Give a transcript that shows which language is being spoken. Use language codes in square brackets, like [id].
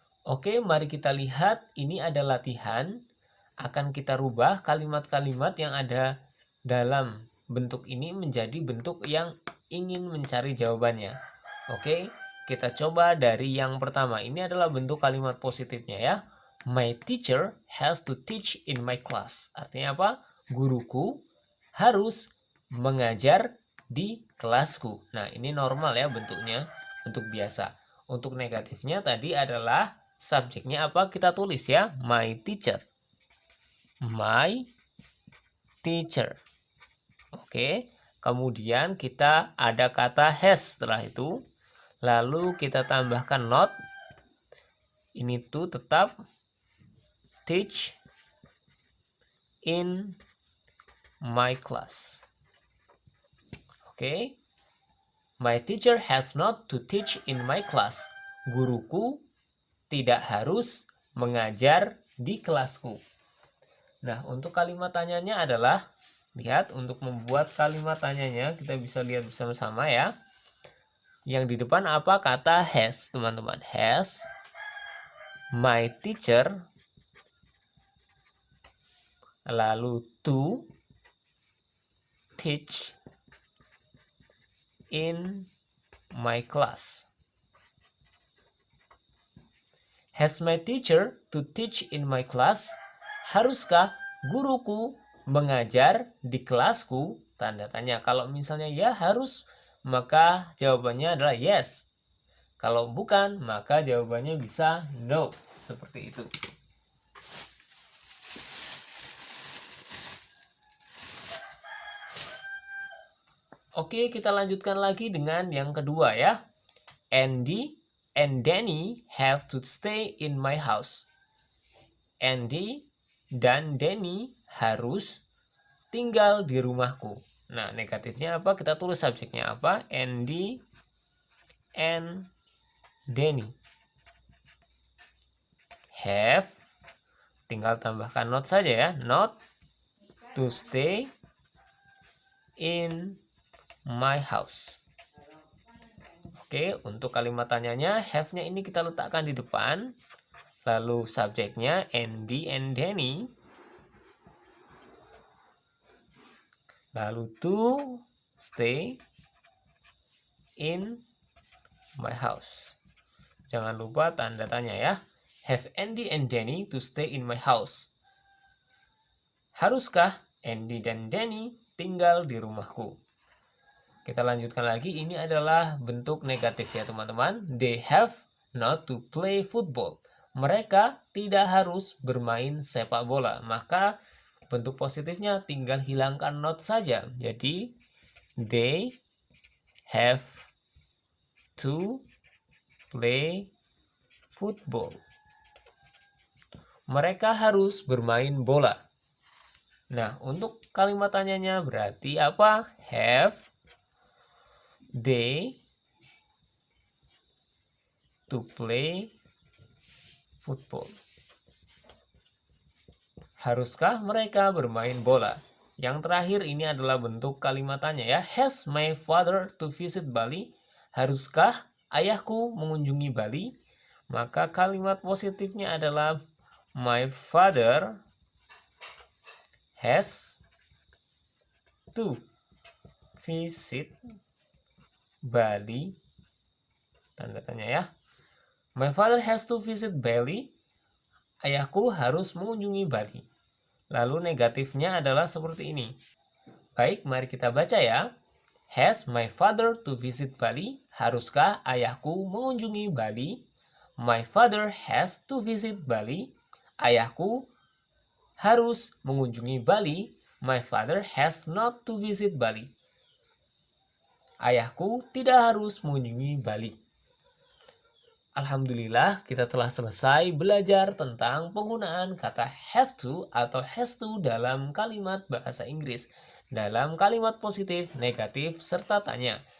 [id] Oke, mari kita lihat. Ini ada latihan. Akan kita rubah kalimat-kalimat yang ada dalam bentuk ini menjadi bentuk yang ingin mencari jawabannya. Oke, kita coba dari yang pertama. Ini adalah bentuk kalimat positifnya ya. [en] My teacher has to teach in my class. [id] Artinya apa? Guruku harus mengajar di kelasku. Nah, ini normal ya bentuknya, bentuk biasa. Untuk negatifnya tadi adalah subjeknya apa? Kita tulis ya, [en] my teacher. My teacher. [id] Oke, kemudian kita ada kata has setelah itu. Lalu kita tambahkan not. Ini to tetap. [en] Teach in my class. Oke. My teacher has not to teach in my class. [id] Guruku tidak harus mengajar di kelasku. Nah, untuk kalimat tanyanya adalah, lihat, untuk membuat kalimat tanyanya, kita bisa lihat bersama-sama ya. Yang di depan apa? Kata has, teman-teman. [en] Has my teacher, lalu to teach in my class. Has my teacher to teach in my class? [id] Haruskah guruku mengajar di kelasku? tanda tanya. Kalau misalnya ya harus, maka jawabannya adalah yes. Kalau bukan, maka jawabannya bisa no. Seperti itu. Oke, kita lanjutkan lagi dengan yang kedua ya. [en] Andy and Danny have to stay in my house. [id] Andy dan Danny harus tinggal di rumahku. Nah, negatifnya apa? Kita tulis subjeknya apa? Andy and Danny have, tinggal tambahkan not saja ya, [en] not to stay in my house. [id] Oke, untuk kalimat tanyanya, have-nya ini kita letakkan di depan. Lalu subjeknya Andy and Danny. [en] Lalu to stay in my house. [id] Jangan lupa tanda tanya ya. [en] Have Andy and Danny to stay in my house? [id] Haruskah Andy dan Danny tinggal di rumahku? Kita lanjutkan lagi. Ini adalah bentuk negatif ya teman-teman. [en] They have not to play football. [id] Mereka tidak harus bermain sepak bola. Maka bentuk positifnya tinggal hilangkan not saja. [en] Jadi they have to play football. [id] Mereka harus bermain bola. Nah, untuk kalimat tanyanya berarti apa? [en] Have they to play football? [id] Haruskah mereka bermain bola? Yang terakhir ini adalah bentuk kalimat tanya ya. [en] Has my father to visit Bali? [id] Haruskah ayahku mengunjungi Bali? Maka kalimat positifnya adalah [en] my father has to visit Bali. [id] Tanda tanya ya. [en] My father has to visit Bali. [id] Ayahku harus mengunjungi Bali. Lalu negatifnya adalah seperti ini. Baik, mari kita baca ya. [en] Has my father to visit Bali? [id] Haruskah ayahku mengunjungi Bali? [en] My father has to visit Bali. [id] Ayahku harus mengunjungi Bali. [en] My father has not to visit Bali. [id] Ayahku tidak harus mengunjungi Bali. Alhamdulillah, kita telah selesai belajar tentang penggunaan kata have to atau has to dalam kalimat bahasa Inggris. Dalam kalimat positif, negatif, serta tanya.